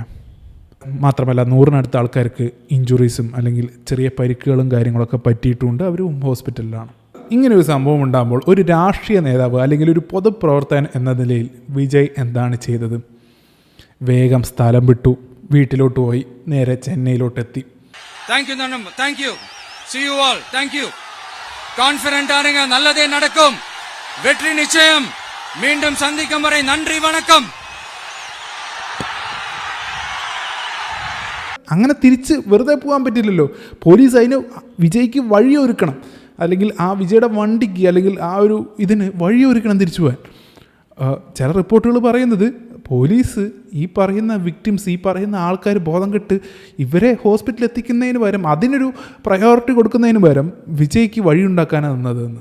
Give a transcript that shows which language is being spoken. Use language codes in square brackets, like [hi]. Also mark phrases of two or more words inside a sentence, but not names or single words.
[ml] മാത്രമല്ല 100-നടുത്ത ആൾക്കാർക്ക് ഇഞ്ചുറീസും അല്ലെങ്കിൽ ചെറിയ പരിക്കുകളും കാര്യങ്ങളൊക്കെ പറ്റിയിട്ടുമുണ്ട്. അവരും ഹോസ്പിറ്റലിലാണ്. ഇങ്ങനൊരു സംഭവം ഉണ്ടാകുമ്പോൾ ഒരു രാഷ്ട്രീയ നേതാവ് അല്ലെങ്കിൽ ഒരു പൊതുപ്രവർത്തകൻ എന്ന നിലയിൽ വിജയ് എന്താണ് ചെയ്തത്? വേഗം സ്ഥലം വിട്ടു, വീട്ടിലോട്ട് പോയി നേരെ ചെന്നൈയിലോട്ടെത്തി. [en] thank you see you all, thank you. [ta] கான்ஃபிடென்ட் ஆருங்க, நல்லதே நடக்கும், வெற்றி நிச்சயம். மீண்டும் சந்திக்கும் வரை நன்றி, வணக்கம். [ml] അങ്ങനെ തിരിച്ച് വെറുതെ പോകാൻ പറ്റില്ലല്ലോ. പോലീസ് അതിന് വിജയ്ക്ക് വഴിയൊരുക്കണം, അല്ലെങ്കിൽ ആ വിജയുടെ വണ്ടിക്ക് അല്ലെങ്കിൽ ആ ഒരു ഇതിന് വഴിയൊരുക്കണം തിരിച്ചു പോകാൻ. ചില റിപ്പോർട്ടുകൾ പറയുന്നത് പോലീസ് ഈ പറയുന്ന വിക്ടിംസ്, ഈ പറയുന്ന ആൾക്കാർ ബോധം കെട്ട് ഇവരെ ഹോസ്പിറ്റലിൽ എത്തിക്കുന്നതിന് പകരം, അതിനൊരു പ്രയോറിറ്റി കൊടുക്കുന്നതിന് പകരം വിജയ്ക്ക് വഴിയുണ്ടാക്കാനാണ് നിന്നതെന്ന്.